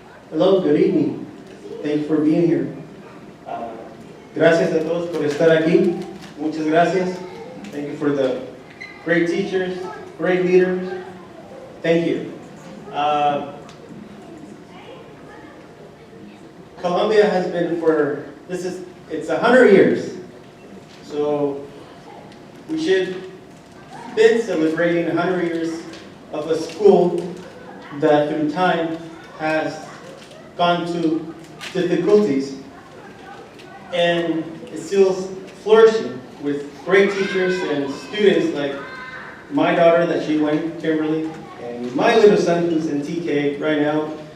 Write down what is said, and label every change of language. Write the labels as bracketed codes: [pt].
[en] Hello, good evening. Thank you for being here. [es] Gracias a todos por estar aquí. Muchas gracias. [en] Thank you for the great teachers, great leaders. Thank you. Columbia has been it's 100 years. So we should be celebrating 100 years of a school that through time has gone to difficulties, and it's still flourishing with great teachers and students like my daughter that she went, Kimberly, and my little son who's in TK right now.